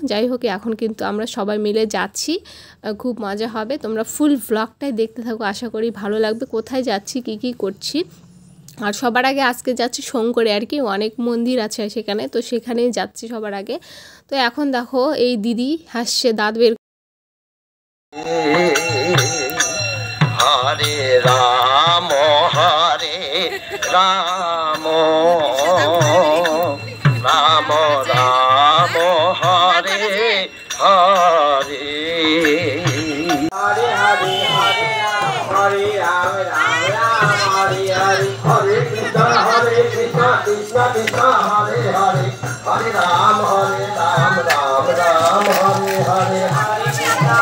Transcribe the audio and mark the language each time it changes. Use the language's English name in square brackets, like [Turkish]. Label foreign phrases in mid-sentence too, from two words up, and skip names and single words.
[Bangla] যাই হোক, এখন কিন্তু আমরা সবাই মিলে যাচ্ছি, খুব মজা হবে। তোমরা ফুল ভ্লগটাই দেখতে থাকো, আশা করি ভালো লাগবে। কোথায় যাচ্ছি, কি করছি। আর সবার আগে আজকে যাচ্ছি শঙ্করে আর কি, অনেক মন্দির আছে সেখানে, তো সেখানেই যাচ্ছি সবার আগে। তো এখন দেখো এই দিদি হাসছে, দাঁত বের। [Sanskrit] হরে রাম হরে রাম রাম রাম হরে হরে হরে হরে হরে হরে রাম রাম রাম হরে হরে হরে কৃষ্ণ কৃষ্ণ কৃষ্ণ হরে হরে হরে রাম রাম রাম হরে হরে হরে কৃষ্ণ